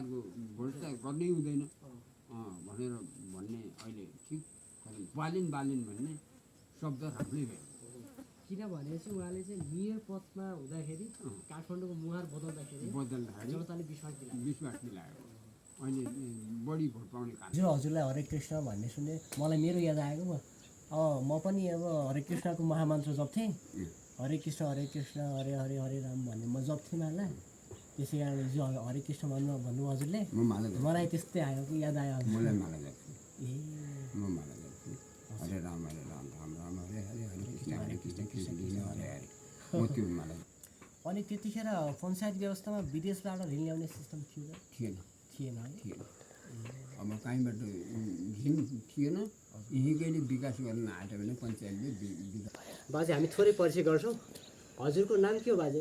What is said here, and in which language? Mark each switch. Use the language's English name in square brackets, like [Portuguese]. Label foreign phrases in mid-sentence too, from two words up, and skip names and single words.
[Nepali] भ्रष्टाचार गर्नै हुँदैन भनेर भन्ने अहिले ठिक बालिन भन्ने शब्द राम्रै भयो। किनभने चाहिँ उहाँले चाहिँ मेयर पदमा हुँदाखेरि काठमाडौँको मुहार बदल्दाखेरि जनताले विश्वास दिलायो। अहिले बढी भोट पाउने कारण हजुरलाई हरे कृष्ण भन्ने सुने मलाई मेरो याद आएको म पनि अब हरे कृष्णको महामन्त्र जप्थेँ। हरे कृष्ण हरे हरे हरे राम भन्ने म जप्थेँ मलाई। त्यसै कारणले जो हरे कृष्ण भन्नु हजुरले म माला मलाई त्यस्तै आयो कि याद आयो। मलाई माला जप्छु। ए म माला जप्छु। [Sanskrit] हरे राम राम राम हरे हरे हरे कृष्ण कृष्ण कृष्ण हरे हरे। [Nepali] म त्यो माला अनि त्यतिखेर पञ्चायत व्यवस्थामा विदेशबाट ऋण ल्याउने सिस्टम थियो र? थिएन। है? थिएन। अब कहीँबाट ऋण थिएन। यहीँकैले विकास गर्न आँट्यो भने पञ्चायतले विकास। बाजे हामी थोरै परिचय गर्छौँ। हजुरको नाम के हो बाजे?